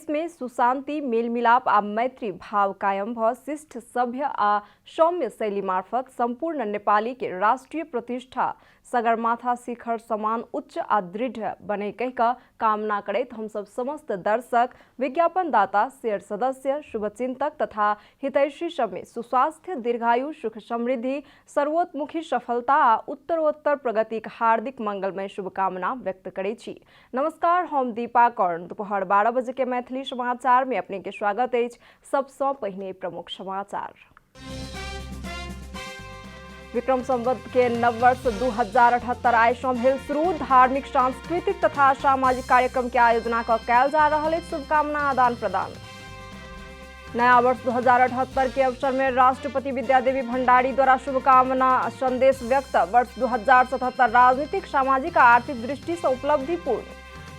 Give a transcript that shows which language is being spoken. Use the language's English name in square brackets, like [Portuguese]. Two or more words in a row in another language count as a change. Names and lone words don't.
[Maithili] में सुशांति, मेलमिलाप आ मैत्री भाव कायम भ शिष्ट, सभ्य आ सौम्य शैली मार्फत संपूर्ण नेपाली के राष्ट्रीय प्रतिष्ठा सगरमाथा शिखर समान उच्च आ दृढ़ बने कह कामना करैत हम सब समस्त दर्शक, विज्ञापनदाता, शेयर सदस्य, शुभचिंतक तथा हितैषी सब में सुस्वास्थ्य, दीर्घायु, सुख समृद्धि, सर्वोत्मुखी सफलता आ उत्तरोत्तर प्रगति के हार्दिक मंगलमय शुभकामना व्यक्त करै छी। नमस्कार, हम दीपा कर्ण। दोपहर 12 बजे के मैथिली समाचार में अपने के स्वागत है। सबसे पहिने प्रमुख समाचार। विक्रम संवत के नववर्ष 2078 आइ सँ भेल शुरू। धार्मिक, सांस्कृतिक तथा सामाजिक कार्यक्रम के आयोजना कयल जा रहल है। शुभकामना आदान प्रदान। नया वर्ष 2078 के अवसर में राष्ट्रपति विद्यादेवी भंडारी द्वारा शुभकामना संदेश व्यक्त। वर्ष 2077 राजनीतिक, सामाजिक और आर्थिक दृष्टि से उपलब्धिपूर्ण।